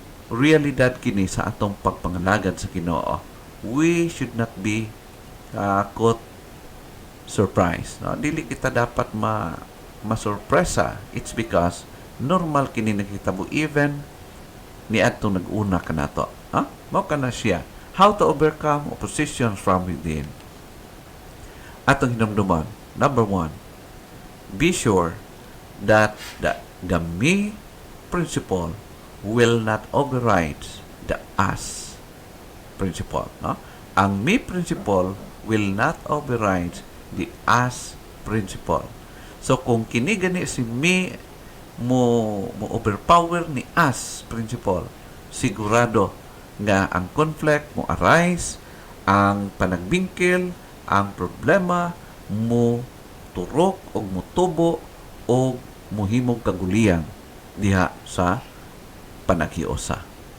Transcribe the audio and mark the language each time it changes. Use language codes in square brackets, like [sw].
[ceb] Realidad kini sa atong pagpangalagad sa Ginoo. [en] We should not be caught surprised. [ceb] No? Dili kita dapat masurpresa. [en] It's because [ceb] normal kini nakitabo even ni atong nag-una kanato. Mao kana siya. [en] How to overcome oppositions from within. [ceb] Atong hinumduman. [en] Number 1, be sure that the me principle will not override the us principle. No? Ang me principle will not override the us principle. [ceb] So kung kini gani si me mo overpower ni us principle, sigurado nga ang conflict mo arise, ang panagbingkil, ang problema mo turok o mutubo o muhimog kagulian diha sa panaghiusa.